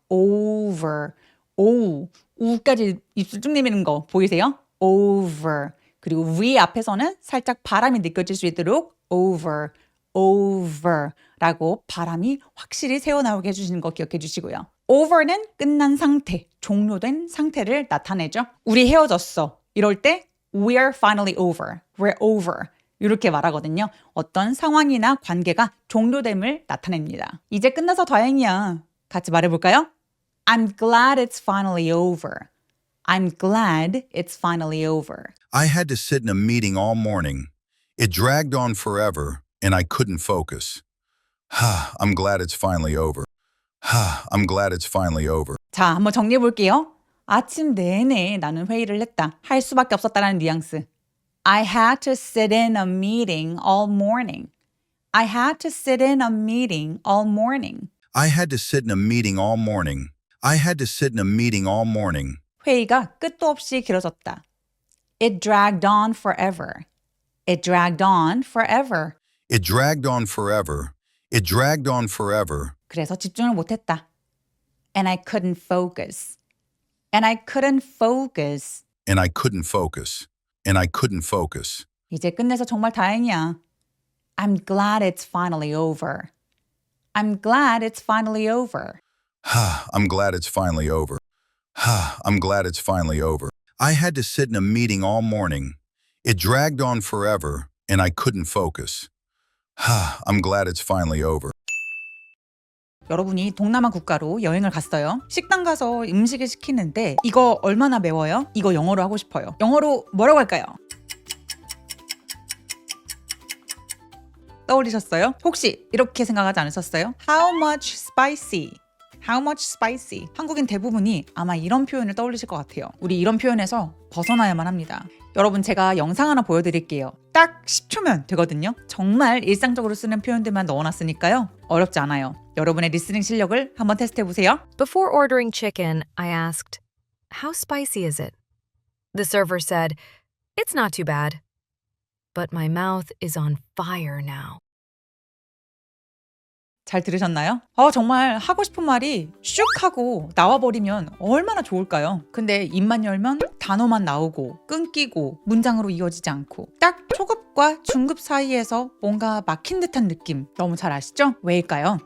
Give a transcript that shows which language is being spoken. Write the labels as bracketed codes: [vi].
[ko] over 우까지 입술 쭉 내미는 거 보이세요? over 그리고 V 앞에서는 살짝 바람이 느껴질 수 있도록 over라고 바람이 확실히 새어나오게 해주시는 거 기억해 주시고요. over는 끝난 상태, 종료된 상태를 나타내죠. 우리 헤어졌어. 이럴 때 [en] we're finally over. we're over. [ko] 이렇게 말하거든요. 어떤 상황이나 관계가 종료됨을 나타냅니다. 이제 끝나서 다행이야. 같이 말해볼까요? [en] I'm glad it's finally over. I'm glad it's finally over. I had to sit in a meeting all morning. It dragged on forever, and I couldn't focus. I'm glad it's finally over. I'm glad it's finally over. [ko] 자, 한번 정리해 볼게요. 아침 내내 나는 회의를 했다. 할 수밖에 없었다라는 뉘앙스. [en] I had to sit in a meeting all morning. I had to sit in a meeting all morning. I had to sit in a meeting all morning. I had to sit in a meeting all morning. [ko] 회의가 끝도 없이 길어졌다. [en] It dragged on forever. It dragged on forever. It dragged on forever. It dragged on forever. [ko] 그래서 집중을 못했다. [en] And I couldn't focus. And I couldn't focus. And I couldn't focus. And I couldn't focus. [ko] 이제 끝내서 정말 다행이야. [en] I'm glad it's finally over. I'm glad it's finally over. I'm glad it's finally over. I'm glad it's finally over. I had to sit in a meeting all morning. It dragged on forever, and I couldn't focus. I'm glad it's finally over. [ko] 여러분이 동남아 국가로 여행을 갔어요. 식당 가서 음식을 시키는데 이거 얼마나 매워요? 이거 영어로 하고 싶어요. 영어로 뭐라고 할까요? 떠올리셨어요? 혹시 이렇게 생각하지 않으셨어요? [en] How much spicy? How much spicy? [ko] 한국인 대부분이 아마 이런 표현을 떠올리실 것 같아요. 우리 이런 표현에서 벗어나야만 합니다. 여러분 제가 영상 하나 보여드릴게요. 딱 10초면 되거든요. 정말 일상적으로 쓰는 표현들만 넣어놨으니까요. 어렵지 않아요. 여러분의 리스닝 실력을 한번 테스트해보세요. [en] Before ordering chicken, I asked, "How spicy is it?" The server said, "It's not too bad." But my mouth is on fire now. [ko] 잘 들으셨나요? 정말 하고 싶은 말이 슉 하고 나와버리면 얼마나 좋을까요? 근데 입만 열면 단어만 나오고 끊기고 문장으로 이어지지 않고 딱 초급과 중급 사이에서 뭔가 막힌 듯한 느낌 너무 잘 아시죠? 왜일까요?